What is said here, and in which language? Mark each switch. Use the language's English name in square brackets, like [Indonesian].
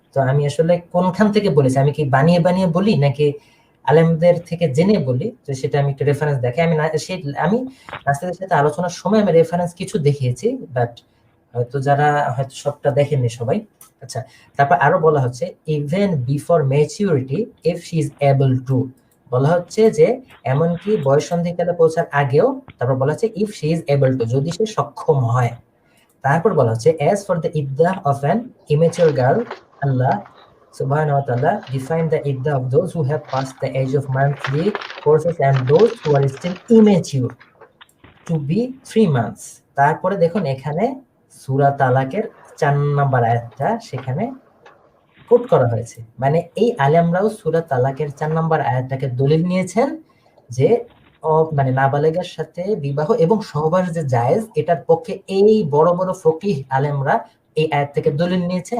[Bangla] তো আমি আসলে কোনখান থেকে বলেছি, আমি কি বানিয়ে বানিয়ে বলি নাকি আলেমদের থেকে জেনে বলি, তো সেটা আমি একটু রেফারেন্স দেখে আমি আমি নাস্তিকদের সাথে আলোচনার সময় আমি রেফারেন্স কিছু দেখিয়েছি, বাট হয়তো যারা হয়তো সবটা দেখেননি সবাই। আচ্ছা, তারপর আরো বলা হচ্ছে [English] even before maturity if she is able to, [Bangla] বলা হচ্ছে যে এমনকি বয়ঃসন্ধিকালে পৌঁছার আগেও, তারপর বলা হচ্ছে [English] if she is able to, [Bangla] যদি সে সক্ষম হয়। তারপর বলা হচ্ছে [English] as for the iddah of an immature girl, Allah subhanahu wa ta'ala defined the iddah of those who have passed the age of monthly courses and those who are still immature to be 3 months. [Bangla] তারপরে দেখুন এখানে সূরা তালাকের 4 নম্বর আয়াতটা সেখানে coat করা হয়েছে। মানে এই আলেমরাও সূরা তালাকের 4 নম্বর আয়াতটাকে দলিল নিয়েছেন যে মানে নাবালেগার সাথে বিবাহ এবং সহবাস যে জায়েজ, এটার পক্ষে এই বড় বড় ফকিহ আলেমরা এই আয়াত থেকে দলিল নিয়েছে।